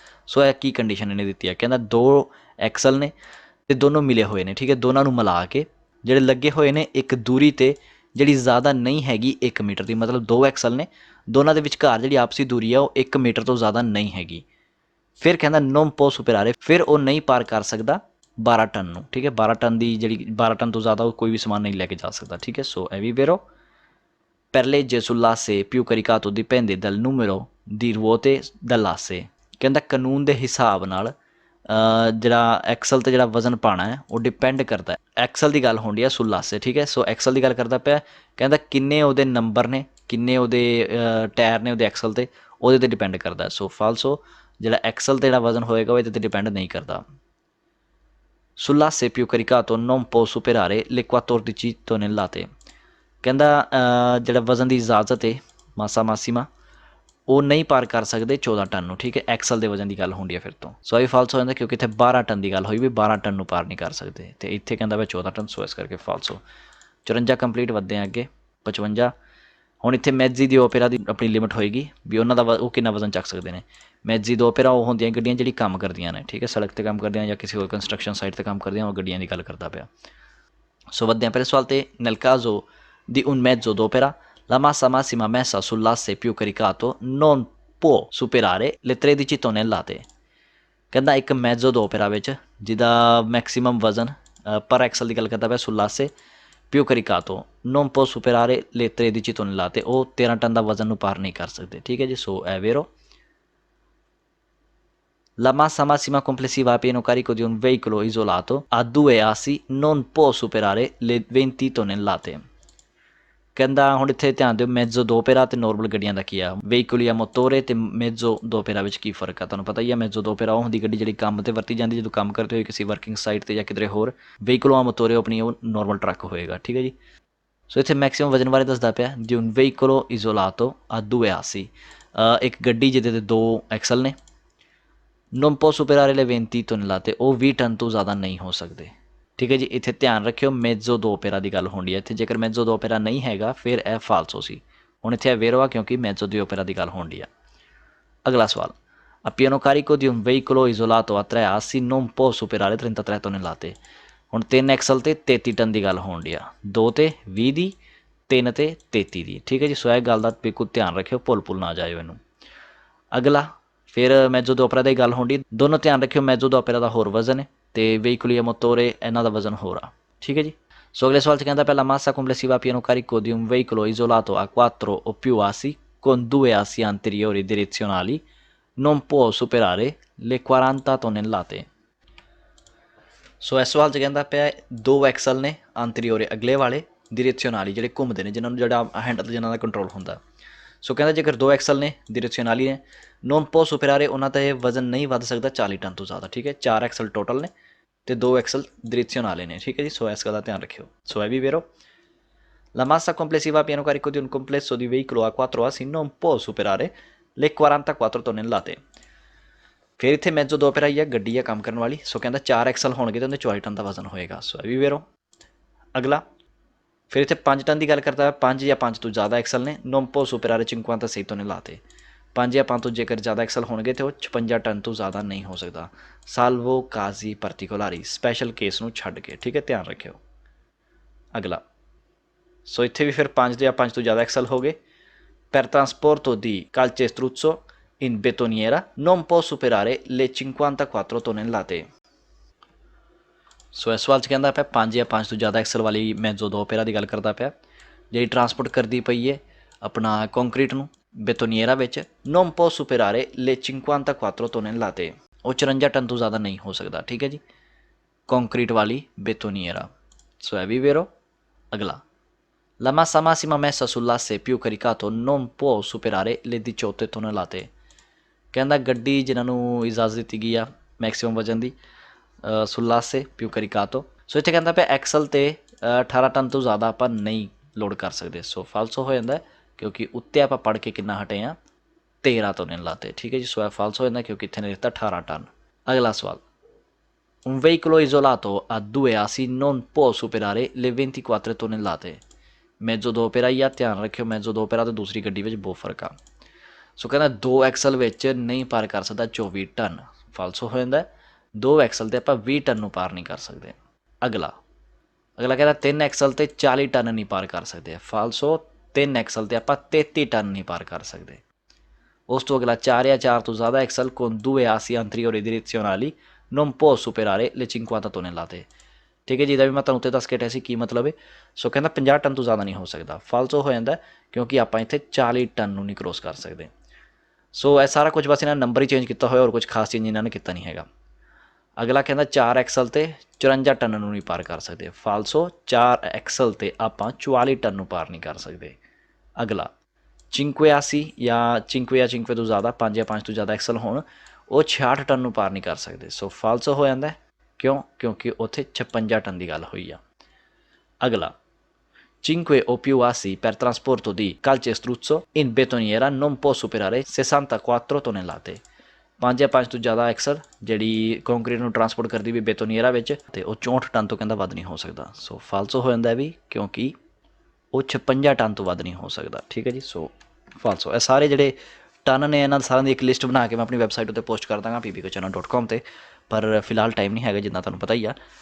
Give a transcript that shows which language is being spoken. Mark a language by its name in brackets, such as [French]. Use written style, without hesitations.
[Punjabi] ਸੋ ਇਹ ਕੀ ਕੰਡੀਸ਼ਨ ਇਹਨੇ ਦਿੱਤੀ ਹੈ, ਕਹਿੰਦਾ 2 ਐਕਸਲ ਨੇ ਤੇ ਦੋਨੋਂ ਮਿਲੇ ਹੋਏ ਨੇ। ਠੀਕ ਹੈ, ਦੋਨਾਂ ਨੂੰ ਮਿਲਾ ਕੇ ਜਿਹੜੇ ਲੱਗੇ ਹੋਏ ਨੇ ਇੱਕ ਦੂਰੀ 'ਤੇ ਜਿਹੜੀ ਜ਼ਿਆਦਾ ਨਹੀਂ ਹੈਗੀ 1 ਮੀਟਰ ਦੀ, ਮਤਲਬ 2 ਐਕਸਲ ਨੇ, ਦੋਨਾਂ ਦੇ ਵਿਚਕਾਰ ਜਿਹੜੀ ਆਪਸੀ ਦੂਰੀ ਆ ਉਹ 1 ਮੀਟਰ ਤੋਂ ਜ਼ਿਆਦਾ ਨਹੀਂ ਹੈਗੀ। ਫਿਰ ਕਹਿੰਦਾ [Italian] ਨੋਨ ਪੋ ਸੁਪੇਰਾਰੇ, [Punjabi] ਫਿਰ ਉਹ ਨਹੀਂ ਪਾਰ ਕਰ ਸਕਦਾ 12 ਟਨ ਨੂੰ। ਠੀਕ ਹੈ, 12 ਟਨ ਦੀ ਜਿਹੜੀ 12 ਟਨ ਤੋਂ ਜ਼ਿਆਦਾ ਉਹ ਕੋਈ ਵੀ ਸਮਾਨ ਨਹੀਂ ਲੈ ਕੇ ਜਾ ਸਕਦਾ। ਠੀਕ ਹੈ, ਸੋ ਇਹ ਵੀ ਵੇਰੋ। [Italian] Per legge sull'asse più caricato dipende dal numero di ruote dell'asse। [Punjabi] ਕਹਿੰਦਾ ਕਾਨੂੰਨ ਦੇ ਹਿਸਾਬ ਨਾਲ ਜਿਹੜਾ ਐਕਸਲ 'ਤੇ ਜਿਹੜਾ ਵਜ਼ਨ ਪਾਉਣਾ ਹੈ ਉਹ ਡਿਪੈਂਡ ਕਰਦਾ ਹੈ। ਐਕਸਲ ਦੀ ਗੱਲ ਹੁੰਦੀ ਹੈ ਸੁਲਾਸੇ। ਠੀਕ ਹੈ, ਸੋ ਐਕਸਲ ਦੀ ਗੱਲ ਕਰਦਾ ਪਿਆ, ਕਹਿੰਦਾ ਕਿੰਨੇ ਉਹਦੇ ਨੰਬਰ ਨੇ, ਕਿੰਨੇ ਉਹਦੇ ਟਾਇਰ ਨੇ ਉਹਦੇ ਐਕਸਲ 'ਤੇ, ਉਹਦੇ 'ਤੇ ਡਿਪੈਂਡ ਕਰਦਾ। ਸੋ ਫਾਲਸੋ, ਜਿਹੜਾ ਐਕਸਲ 'ਤੇ ਜਿਹੜਾ ਵਜ਼ਨ ਹੋਏਗਾ ਉਹ ਇਹਦੇ 'ਤੇ ਡਿਪੈਂਡ ਨਹੀਂ ਕਰਦਾ। [Italian] ਸੁਲਾਸੇ ਪਿਊ ਕਰਿਕਾਤੋ non può superare le 14 tonnellate। [Punjabi] ਕਹਿੰਦਾ ਜਿਹੜਾ ਵਜ਼ਨ ਦੀ ਇਜਾਜ਼ਤ ਹੈ [Italian] ਮਾਸਾ ਮਾਸੀਮਾ [Punjabi] ਉਹ ਨਹੀਂ ਪਾਰ ਕਰ ਸਕਦੇ 14 ਟਨ ਨੂੰ। ਠੀਕ ਹੈ, ਐਕਸਲ ਦੇ ਵਜ਼ਨ ਦੀ ਗੱਲ ਹੁੰਦੀ ਹੈ ਫਿਰ ਤੋਂ। ਸੋ ਇਹ ਫਾਲਸ ਹੋ ਜਾਂਦਾ ਕਿਉਂਕਿ ਇੱਥੇ 12 ਟਨ ਦੀ ਗੱਲ ਹੋਈ ਵੀ 12 ਟਨ ਨੂੰ ਪਾਰ ਨਹੀਂ ਕਰ ਸਕਦੇ, ਅਤੇ ਇੱਥੇ ਕਹਿੰਦਾ ਵਾ 14 ਟਨ, ਸੋ ਇਸ ਕਰਕੇ ਫਾਲਸ ਹੋ। 54 ਕੰਪਲੀਟ, ਵੱਧਦੇ ਹਾਂ ਅੱਗੇ। 55 ਹੁਣ ਇੱਥੇ ਮੈਜ਼ੀ ਦੀ ਓਪੇਰਾ ਦੀ ਆਪਣੀ ਲਿਮਿਟ ਹੋਏਗੀ ਵੀ ਉਹਨਾਂ ਦਾ ਉਹ ਕਿੰਨਾ ਵਜ਼ਨ ਚੱਕ ਸਕਦੇ ਨੇ। ਮੈਜ਼ੀ ਦੀ ਓਪੇਰਾ ਉਹ ਹੁੰਦੀਆਂ ਗੱਡੀਆਂ ਜਿਹੜੀ ਕੰਮ ਕਰਦੀਆਂ ਨੇ। ਠੀਕ ਹੈ, ਸੜਕ 'ਤੇ ਕੰਮ ਕਰਦੀਆਂ ਜਾਂ ਕਿਸੇ ਹੋਰ ਕੰਸਟਰਕਸ਼ਨ ਸਾਈਟ 'ਤੇ ਕੰਮ ਕਰਦੀਆਂ, ਉਹ ਗੱਡੀਆਂ ਦੀ ਗੱਲ ਕਰਦਾ ਪਿਆ। ਸੋ ਵੱਧਦੇ ਹਾਂ ਪਹਿਲੇ ਸਵਾਲ 'ਤੇ। [Italian] nel caso di un mezzo d'opera la massa massima messa sull'asse più caricato non può superare le 13 tonnellate। [Punjabi] ਕਹਿੰਦਾ ਇੱਕ ਮੈਜ਼ੋ d'opera ਵਿੱਚ ਜਿਹਦਾ ਮੈਕਸੀਮਮ ਵਜ਼ਨ ਪਰ ਐਕਸਲ ਦੀ ਗੱਲ ਕਰਦਾ ਪਿਆ [Italian] sull'asse più caricato non può superare le 13 tonnellate, [Punjabi] ਉਹ 13 ਟਨ ਦਾ ਵਜ਼ਨ ਨੂੰ ਪਾਰ ਨਹੀਂ ਕਰ ਸਕਦੇ। ਠੀਕ ਹੈ ਜੀ, ਸੋ [Italian] è vero। La massa massima complessiva a pieno carico di un veicolo isolato a 2 assi non può superare le 20 tonnellate। [Punjabi] ਕਹਿੰਦਾ ਹੁਣ ਇੱਥੇ ਧਿਆਨ ਦਿਓ, ਮੈਜ਼ੋ ਦੋਪੇਰਾ ਅਤੇ ਨੋਰਮਲ ਗੱਡੀਆਂ ਦਾ ਕੀ ਆ, ਵਹੀਕਲ ਜਾਂ ਮੋਟੋਰੇ ਅਤੇ ਮੈਜ਼ੋ ਦੋਪੇਰਾ ਵਿੱਚ ਕੀ ਫਰਕ ਆ, ਤੁਹਾਨੂੰ ਪਤਾ ਹੀ ਆ। ਮੈਜ਼ੋ ਦੋਪੇਰਾ ਉਹ ਹੁੰਦੀ ਗੱਡੀ ਜਿਹੜੀ ਕੰਮ 'ਤੇ ਵਰਤੀ ਜਾਂਦੀ ਜਦੋਂ ਕੰਮ ਕਰਦੇ ਹੋਏ ਕਿਸੇ ਵਰਕਿੰਗ ਸਾਈਟ 'ਤੇ ਜਾਂ ਕਿਧਰੇ ਹੋਰ। ਵਹੀਕਲ ਆ ਮੋਟੋਰੇ ਆਪਣੀ ਉਹ ਨੋਰਮਲ ਟਰੱਕ ਹੋਏਗਾ। ਠੀਕ ਹੈ ਜੀ, ਸੋ ਇੱਥੇ ਮੈਕਸੀਮਮ ਵਜ਼ਨ ਬਾਰੇ ਦੱਸਦਾ ਪਿਆ [Italian] di un veicolo isolato a 2 assi, [Punjabi] ਇੱਕ ਗੱਡੀ ਜਿਹਦੇ 'ਤੇ 2 ਐਕਸਲ ਨੇ, [Italian] non può superare le 20 tonnellate, [Punjabi] ਉਹ 20 ਟਨ ਤੋਂ ਜ਼ਿਆਦਾ ਨਹੀਂ ਹੋ ਸਕਦੇ। ਠੀਕ ਹੈ ਜੀ, ਇੱਥੇ ਧਿਆਨ ਰੱਖਿਓ ਮੈਜ਼ੋ ਦੋਪੇਰਾ ਦੀ ਗੱਲ ਹੁੰਦੀ ਹੈ ਇੱਥੇ, ਜੇਕਰ ਮੈਜ਼ੋ ਦੋਪੇਰਾ ਨਹੀਂ ਹੈਗਾ ਫਿਰ ਇਹ ਫਾਲਸੋ ਸੀ। ਹੁਣ ਇੱਥੇ ਵੇਰੋ ਆ ਕਿਉਂਕਿ ਮੈਜ਼ੋ ਦੀ ਓਪੇਰਾ ਦੀ ਗੱਲ ਹੁੰਦੀ ਆ। ਅਗਲਾ ਸਵਾਲ, [Italian] a pieno carico di un veicolo isolato a 3 assi non può superare 33 tonnellate। [Punjabi] ਹੁਣ 3 ਐਕਸਲ 'ਤੇ 33 ਟਨ ਦੀ ਗੱਲ ਹੁੰਦੀ ਆ, 2 'ਤੇ 20 ਦੀ, 3 'ਤੇ 33 ਦੀ। ਠੀਕ ਹੈ ਜੀ, ਸੋ ਇਹ ਗੱਲ ਦਾ ਬਿਲਕੁਲ ਧਿਆਨ ਰੱਖਿਓ, ਭੁੱਲ ਨਾ ਜਾਇਓ ਇਹਨੂੰ। ਅਗਲਾ ਫਿਰ ਮੈਜ਼ੋ ਦੋਪੇਰਾ ਦੀ ਗੱਲ ਹੁੰਦੀ, ਦੋਨੋਂ ਧਿਆਨ ਰੱਖਿਓ, ਮੈਜ਼ੋ ਦੋਪੇਰਾ ਦਾ ਹੋਰ ਵਜ਼ਨ ਹੈ ਤੇ [Italian] veicoli a motore [Punjabi] ਇਹਨਾਂ ਦਾ ਵਜ਼ਨ ਹੋਰ ਆ। ਠੀਕ ਹੈ ਜੀ। ਸੋ ਅਗਲੇ ਸਵਾਲ 'ਚ ਕਹਿੰਦਾ ਪਹਿਲਾ [Italian] massa complessiva a pieno carico di un veicolo isolato a 4 o più assi con 2 assi anteriori direzionali non può superare le 40 tonnellate। [Punjabi] ਸੋ ਇਸ ਸਵਾਲ 'ਚ ਕਹਿੰਦਾ ਪਿਆ 2 ਐਕਸਲ ਨੇ ਅੰਤਰੀਓਰੇ ਅਗਲੇ ਵਾਲੇ ਡਾਇਰੈਕਸ਼ਨਲੀ ਜਿਹੜੇ ਘੁੰਮਦੇ ਨੇ, ਜਿਨ੍ਹਾਂ ਨੂੰ ਜਿਹੜਾ ਹੈਂਡਲ ਜਿਨ੍ਹਾਂ ਦਾ ਕੰਟਰੋਲ ਹੁੰਦਾ। ਸੋ ਕਹਿੰਦਾ ਜੇਕਰ 2 ਐਕਸਲ ਨੇ ਡਾਇਰੈਕਸ਼ਨਲੀ ਨੇ [Italian] ਨੋਨ ਪੋ ਸੁਪਰਾਰੇ, [Punjabi] ਉਹਨਾਂ ਦਾ ਇਹ ਵਜ਼ਨ ਨਹੀਂ ਵੱਧ ਸਕਦਾ 40 ਟਨ ਤੋਂ ਜ਼ਿਆਦਾ। ਠੀਕ ਹੈ, 4 ਐਕਸਲ ਟੋਟਲ ਨੇ ਤੇ 2 ਐਕਸਲ ਡਾਇਰੈਕਸ਼ਨਲੀ ਨੇ। ਠੀਕ ਹੈ ਜੀ। ਸੋ ਇਸ ਗੱਲ ਦਾ ਧਿਆਨ ਰੱਖਿਓ। ਸੋ ਇਹ ਵੀ ਵੇਰੋ [Italian] la massa complessiva a pieno carico di un complesso di veicolo a 4 assi non può superare le 44 tonnellate। [Punjabi] ਫਿਰ ਇੱਥੇ ਮੈਜੋ ਦੋ ਪੈਰਾ ਹੀ ਆ, ਗੱਡੀ ਆ ਕੰਮ ਕਰਨ ਵਾਲੀ। ਸੋ ਕਹਿੰਦਾ 4 ਐਕਸਲ ਹੋਣਗੇ ਤੇ ਉਹਦੇ 40 ਟਨ ਦਾ ਵਜ਼ਨ ਹੋਏਗਾ। ਸੋ ਇਹ ਵੀ ਵੇਰੋ। ਅਗਲਾ ਫਿਰ ਇੱਥੇ 5 ਟਨ ਦੀ ਗੱਲ ਕਰਦਾ ਹੈ। 5 ਜਾਂ 5 ਤੋਂ ਜ਼ਿਆਦਾ ਐਕਸਲ ਨੇ [Italian] non può superare 56 tonnellate। [Punjabi] 5 ਜਾਂ 5 ਤੋਂ ਜੇਕਰ ਜ਼ਿਆਦਾ ਐਕਸਲ ਹੋਣਗੇ ਤੇ ਉਹ 56 ਟਨ ਤੋਂ ਜ਼ਿਆਦਾ ਨਹੀਂ ਹੋ ਸਕਦਾ। [Italian] salvo casi particolari, [Punjabi] special case ਨੂੰ ਛੱਡ ਕੇ। ਠੀਕ ਹੈ, ਧਿਆਨ ਰੱਖਿਓ। ਅਗਲਾ ਸੋ ਇੱਥੇ ਵੀ ਫਿਰ 5 ਜਾਂ 5 ਤੋਂ ਜ਼ਿਆਦਾ ਐਕਸਲ ਹੋ ਗਏ। [Italian] per trasporto di calcestruzzo in betoniera non può superare le 54 tonnellate। [Punjabi] ਸੋ ਇਸ ਸਵਾਲ 'ਚ ਕਹਿੰਦਾ ਪਿਆ 5 ਜਾਂ 5 ਤੋਂ ਜ਼ਿਆਦਾ ਐਕਸਲ ਵਾਲੀ ਮੈਜੋ ਦੋ ਪੈਰਾ ਦੀ ਗੱਲ ਕਰਦਾ ਪਿਆ, ਜਿਹੜੀ ਟਰਾਂਸਪੋਰਟ ਕਰਦੀ ਪਈ ਹੈ ਆਪਣਾ ਕੰਕਰੀਟ ਨੂੰ ਬੇਤੋਨੀਏਰਾ ਵਿੱਚ। [Italian] non può superare le 54 tonnellate, [Punjabi] ਉਹ 54 ਟਨ ਤੋਂ ਜ਼ਿਆਦਾ ਨਹੀਂ ਹੋ ਸਕਦਾ। ਠੀਕ ਹੈ ਜੀ, ਕੰਕਰੀਟ ਵਾਲੀ ਬੇਤੋਨੀਏਰਾ। ਸੋ ਇਹ ਵੀ ਵੇਰੋ। ਅਗਲਾ [Italian] la massa massima messa sull'asse più caricato non può superare le 18 tonnellate। [Punjabi] ਕਹਿੰਦਾ ਗੱਡੀ ਜਿਨ੍ਹਾਂ ਨੂੰ ਇਜਾਜ਼ਤ ਦਿੱਤੀ ਗਈ ਆ ਮੈਕਸੀਮਮ ਵਜ਼ਨ ਦੀ [Italian] ਸੁਲਾਸੇ ਪਿਊ ਕਰੀਕਾਤੋ। [Punjabi] ਸੋ ਇੱਥੇ ਕਹਿੰਦਾ ਪਿਆ ਐਕਸਲ 'ਤੇ 18 ਟਨ ਤੋਂ ਜ਼ਿਆਦਾ ਆਪਾਂ ਨਹੀਂ ਲੋਡ ਕਰ ਸਕਦੇ। ਸੋ ਫਾਲਸੋ ਹੋ ਜਾਂਦਾ ਕਿਉਂਕਿ ਉੱਤੇ ਆਪਾਂ ਪੜ੍ਹ ਕੇ ਕਿੰਨਾ ਹਟੇ ਆ 13 tonnellate। ਠੀਕ ਹੈ ਜੀ। ਸੋ ਇਹ ਫਾਲਸੋ ਹੋ ਜਾਂਦਾ ਕਿਉਂਕਿ ਇੱਥੇ ਨੇ ਦਿੱਤਾ 18 ਟਨ। ਅਗਲਾ ਸਵਾਲ [Italian] un veicolo isolato a 2 assi non può superare le 24 tonnellate। [Punjabi] ਮੈਜੋ ਦੋ ਪੈਰਾ ਹੀ ਆ, ਧਿਆਨ ਰੱਖਿਓ। ਮੈਜੋ ਦੋ ਪੈਰਾ ਅਤੇ ਦੂਸਰੀ ਗੱਡੀ ਵਿੱਚ ਬਹੁਤ ਫਰਕ ਆ। ਸੋ ਕਹਿੰਦਾ 2 ਐਕਸਲ ਵਿੱਚ ਨਹੀਂ ਪਾਰ ਕਰ ਸਕਦਾ 24 ਟਨ। ਫਾਲਸੋ ਹੋ ਜਾਂਦਾ 2 ਐਕਸਲ 'ਤੇ ਆਪਾਂ 20 ਟਨ ਨੂੰ ਪਾਰ ਨਹੀਂ ਕਰ ਸਕਦੇ। ਅਗਲਾ ਕਹਿੰਦਾ 3 ਐਕਸਲ 'ਤੇ 40 ਟਨ ਨਹੀਂ ਪਾਰ ਕਰ ਸਕਦੇ। ਫਾਲਸੋ 3 ਐਕਸਲ 'ਤੇ ਆਪਾਂ 33 ਟਨ ਨਹੀਂ ਪਾਰ ਕਰ ਸਕਦੇ। ਉਸ ਤੋਂ ਅਗਲਾ 4 ਜਾਂ 4 ਤੋਂ ਜ਼ਿਆਦਾ Excel [Italian] con 2 assi anteriori direzionali non può superare le 50 tonnellate। [Punjabi] ਠੀਕ ਹੈ ਜੀ, ਇਹਦਾ ਵੀ ਮੈਂ ਤੁਹਾਨੂੰ ਉੱਤੇ ਦੱਸ ਕੇ ਹਟਿਆ ਸੀ ਕੀ ਮਤਲਬ ਹੈ। ਸੋ ਕਹਿੰਦਾ 50 ਟਨ ਤੋਂ ਜ਼ਿਆਦਾ ਨਹੀਂ ਹੋ ਸਕਦਾ। ਫਾਲਸੋ ਹੋ ਜਾਂਦਾ ਕਿਉਂਕਿ ਆਪਾਂ ਇੱਥੇ 40 ਟਨ ਨੂੰ ਨਹੀਂ ਕ੍ਰੋਸ ਕਰ ਸਕਦੇ। ਸੋ ਇਹ ਸਾਰਾ ਕੁਝ ਬਸ ਇਹਨਾਂ ਨੇ ਨੰਬਰ ਹੀ ਚੇਂਜ ਕੀਤਾ ਹੋਇਆ, ਹੋਰ ਕੁਝ ਖਾਸ ਚੇਂਜ ਇਹਨਾਂ ਨੇ ਕੀਤਾ ਨਹੀਂ ਹੈਗਾ। ਅਗਲਾ ਕਹਿੰਦਾ 4 ਐਕਸਲ 'ਤੇ 54 ਟਨ ਨੂੰ ਨਹੀਂ ਪਾਰ ਕਰ ਸਕਦੇ। ਫਾਲਸੋ 4 ਐਕਸਲ 'ਤੇ ਆਪਾਂ 44 ਟਨ ਨੂੰ ਪਾਰ ਨਹੀਂ ਕਰ ਸਕਦੇ। ਅਗਲਾ 5 assi ਜਾਂ 5 ਤੋਂ ਜ਼ਿਆਦਾ 5 ਜਾਂ 5 ਤੋਂ ਜ਼ਿਆਦਾ ਐਕਸਲ ਹੋਣ, ਉਹ 66 ਟਨ ਨੂੰ ਪਾਰ ਨਹੀਂ ਕਰ ਸਕਦੇ। ਸੋ ਫਾਲਸੋ ਹੋ ਜਾਂਦਾ ਕਿਉਂ? ਕਿਉਂਕਿ ਉੱਥੇ 56 ਟਨ ਦੀ ਗੱਲ ਹੋਈ ਆ। ਅਗਲਾ [Italian] 5 o più assi per trasporto di calcestruzzo in betoniera non può superare 64 tonnellate। [Punjabi] 5 ਜਾਂ 5 ਤੋਂ ਜ਼ਿਆਦਾ ਐਕਸਲ ਜਿਹੜੀ ਕੰਕਰੀਟ ਨੂੰ ਟਰਾਂਸਪੋਰਟ ਕਰਦੀ ਵੀ ਬੇਤੋਨੀਏਰਾ ਵਿੱਚ, ਅਤੇ ਉਹ 64 ਟਨ ਤੋਂ ਕਹਿੰਦਾ ਵੱਧ ਨਹੀਂ ਹੋ ਸਕਦਾ। ਸੋ ਫਾਲਸੋ ਹੋ ਜਾਂਦਾ ਵੀ ਕਿਉਂਕਿ ਉਹ 56 ਟਨ ਤੋਂ ਵੱਧ ਨਹੀਂ ਹੋ ਸਕਦਾ। ਠੀਕ ਹੈ ਜੀ। ਸੋ ਫਾਲਸੋ। ਇਹ ਸਾਰੇ ਜਿਹੜੇ ਟਨ ਨੇ ਇਹਨਾਂ ਸਾਰਿਆਂ ਦੀ ਇੱਕ ਲਿਸਟ ਬਣਾ ਕੇ ਮੈਂ ਆਪਣੀ ਵੈਬਸਾਈਟ ਉੱਤੇ ਪੋਸਟ ਕਰ ਦਾਂਗਾ pbcochannel.com 'ਤੇ, ਪਰ ਫਿਲਹਾਲ ਟਾਈਮ ਨਹੀਂ ਹੈਗਾ ਜਿੱਦਾਂ ਤੁਹਾਨੂੰ ਪਤਾ ਹੀ ਆ।